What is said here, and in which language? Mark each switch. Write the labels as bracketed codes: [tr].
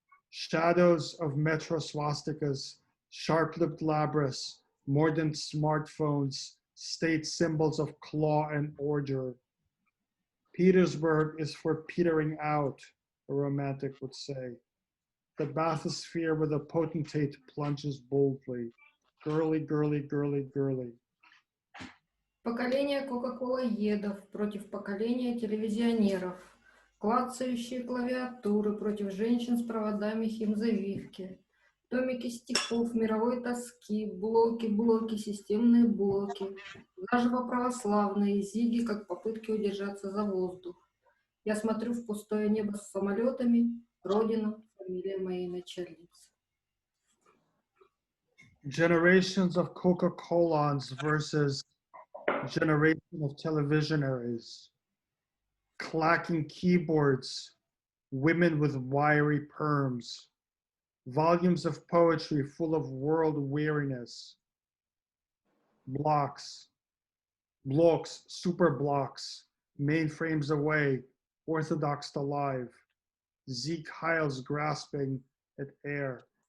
[en] Shadows of metro swastikas, sharp-lipped labris, more than smartphones, state symbols of claw and ordure. Petersburg is for petering out, a romantic would say. The bathysphere where the potentate plunges boldly. Girly, girly, girly, girly. [ru] Поколение кока-кола-едов против поколения телевизионеров. Клацающие клавиатуры против женщин с проводами химзавивки. Томики стихов мировой тоски, блоки, блоки, системные блоки. Заживо православные зиги, как попытки удержаться за воздух. Я смотрю в пустое небо с самолетами. Родина, фамилия моей начальницы. [en] Generations of Coca-Colans versus generation of televisionaries, clacking keyboards, women with wiry perms, volumes of poetry full of world weariness, blocks, super blocks, mainframes away, orthodox alive, Zeke Hiles grasping at air.